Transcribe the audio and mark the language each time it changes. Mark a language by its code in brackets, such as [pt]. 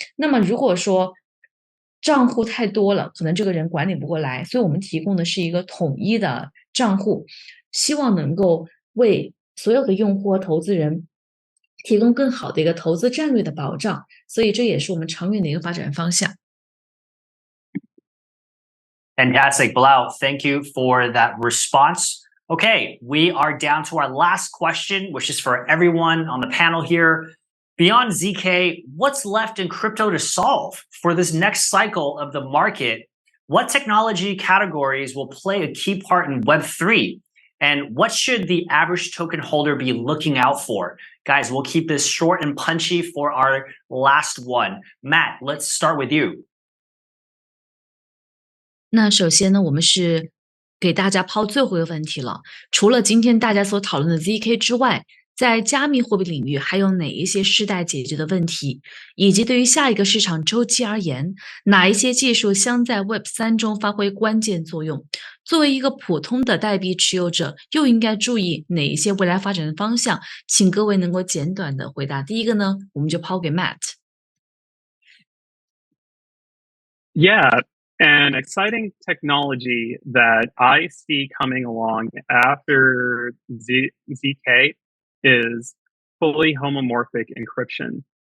[zh] 那么如果说账户太多了，可能这个人管理不过来，所以我们提供的是一个统一的账户，希望能够为所有的用户和投资人提供更好的一个投资战略的保障，所以这也是我们长远的一个发展方向。 [en] Fantastic, Balal. Thank you for that response. Okay, we are down to our last question, which is for everyone on the panel here. Beyond ZK, what's left in crypto to solve for this next cycle of the market? What technology categories will play a key part in Web3? And what should the average token holder be looking out for? Guys, we'll keep this short and punchy for our last one. Matt, let's start with you. [zh] 那首先呢，我们是给大家抛最后一个问题了。除了今天大家所讨论的 ZK 之外，在加密货币领域还有哪一些是待解决的问题？以及对于下一个市场周期而言，哪一些技术将在 Web3 中发挥关键作用？作为一个普通的代币持有者，又应该注意哪一些未来发展的方向？请各位能够简短的回答。第一个呢，我们就抛给 Matt。 [en] Yeah.An exciting technology that I see coming along after ZK is fully homomorphic encryption.